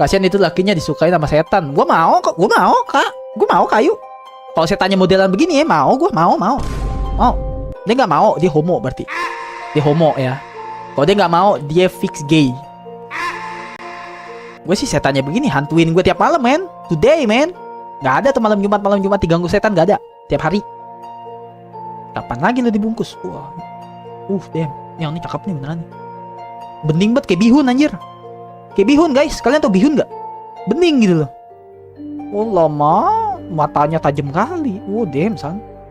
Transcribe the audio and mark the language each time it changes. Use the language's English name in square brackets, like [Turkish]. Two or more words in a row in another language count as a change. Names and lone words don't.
[Indonesian] Kasihan itu lakinya disukai sama setan. Gua mau kok, gua mau kak, gua mau kayu. Kalau setannya modelan begini ya mau, gua mau. Dia nggak mau, dia homo berarti. Dia homo ya. Kalau dia nggak mau, dia [English] fix gay. [Indonesian] Gue sih setannya begini, hantuin gue tiap malam men. [English] Today men. [Indonesian] Nggak ada tuh malam Jumat diganggu setan, nggak ada. Tiap hari. Kapan lagi lo dibungkus? Wah. Damn. Yang ini cakep nih beneran nih. Bening banget kayak bihun anjir. Kayak bihun guys. Kalian tau bihun nggak? Bening gitu loh. Oh lama. Matanya tajam kali. Damn san.